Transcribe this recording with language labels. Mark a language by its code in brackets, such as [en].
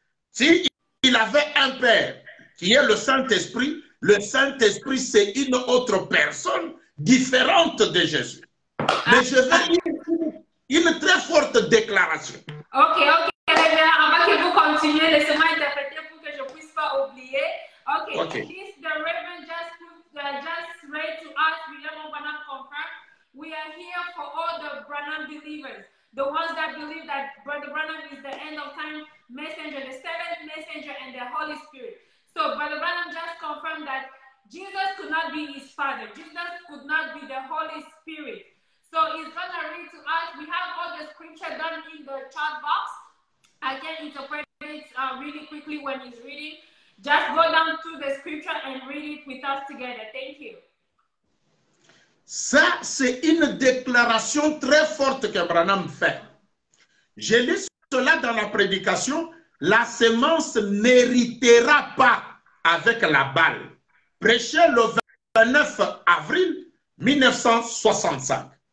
[fr] S'il avait un Père qui est le Saint-Esprit c'est une autre personne différente de Jésus. Mais je vais lire une très forte déclaration. Ok, avant que vous continuez, laissez-moi interpréter pour que je ne puisse pas oublier. [en] Okay. This the Reverend just read to us, William Branham confirmed. We are here for all the Branham believers, the ones that believe that Brother Branham is the end of time messenger, the seventh messenger, and the Holy Spirit. So Brother Branham just confirmed that Jesus could not be his Father. Jesus could not be the Holy Spirit. So he's going to read to us. We have all the scripture done in the chat box. I can interpret it really quickly when he's reading. Just go down to the scripture and read it with us together. Thank you. [fr] Ça, c'est une déclaration très forte que Branham fait. Je lis cela dans la prédication. La semence n'héritera pas avec la balle. Prêché le 29 avril 1965.